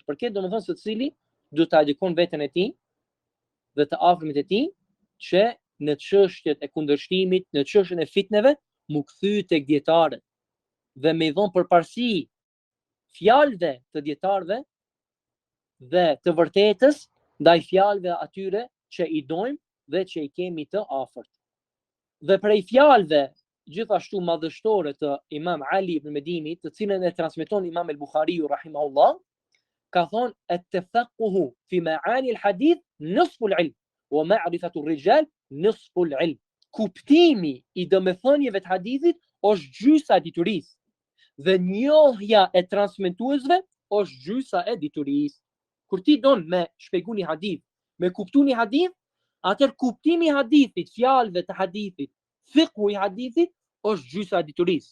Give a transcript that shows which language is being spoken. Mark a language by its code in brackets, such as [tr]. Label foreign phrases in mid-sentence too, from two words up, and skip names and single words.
[sq] Për këtë domethënë se cili do ta edukon veten e tij dhe të afërmit e tij që në çështjet e kundërshtimit, në çështjen e fitneve, mu kthy tek dietarët dhe me i dhon përparësi fjalëve të dietarëve dhe të vërtetës ndaj fjalëve atyre që i dojmë dhe që i kemi të afërt. Dhe prej fjalëve gjithashtu madhështore të Imam Ali ibn Medini, të cilën e transmeton Imam el-Bukhariu rahimahullah, ka thonë [ar] التفقه في معاني الحديث نصف العلم ومعرفة الرجال نصف العلم. [sq] Kuptimi i domethënieve të hadithit është gjysa e diturisë dhe njohja e transmetuesve është gjysa e diturisë. Kur ti don me shpjegu një hadith, me kuptu një hadith, atëherë kuptimi i hadithit, fjalëve të hadithit, fiqhu i hadithit është gjysa e diturisë.